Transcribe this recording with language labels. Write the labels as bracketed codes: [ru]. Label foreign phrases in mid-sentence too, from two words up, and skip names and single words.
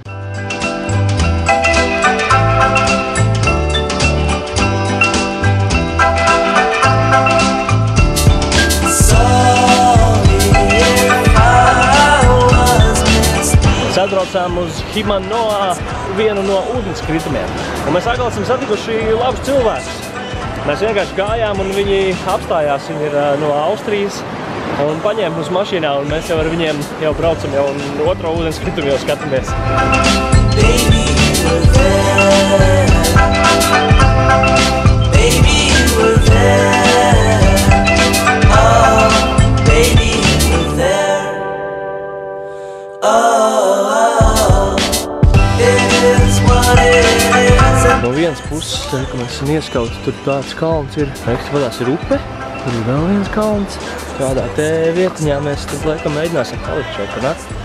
[lv] Mēs atbraucām uz Himanoa, vienu no ūdenskritumiem. Un mēs atkal esam satikuši labus cilvēkus. Mēs vienkārši gājām un viņi apstājās, viņi ir no Austrijas. Un paņēma mūsu mašīnā, un mēs jau ar viņiem jau braucam jau un otro ūdenskritumu jau skatāmies. [en] Baby, you were there. Baby, you were there. Oh, baby, you were there. Oh, it is what it is. [lv] No vienas puses, kad mēs esam ieskauti, tur tāds kalns ir. Ekstrapatās ir upe, tur ir vēl viens kalns. Kādā te vietiņā mēs tad laikam mēģināsim palikt šeit, ne?